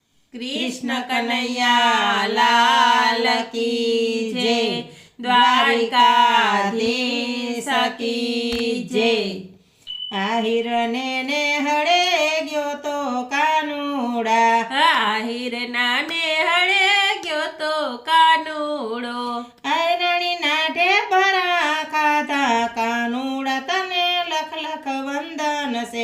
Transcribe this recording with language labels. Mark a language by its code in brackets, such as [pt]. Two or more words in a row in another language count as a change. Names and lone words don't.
[hi] कृष्ण कन्हैया लाल की जय, द्वारिकाधीश की जय। [gu] આહિરને ને હળે ગયો તો કાનુડા, આહિરના ને હળે ગયો તો કાનુડો, આયરણીના ઢેબરા ખાધા કાનુડા તને લખ લખ વંદન છે,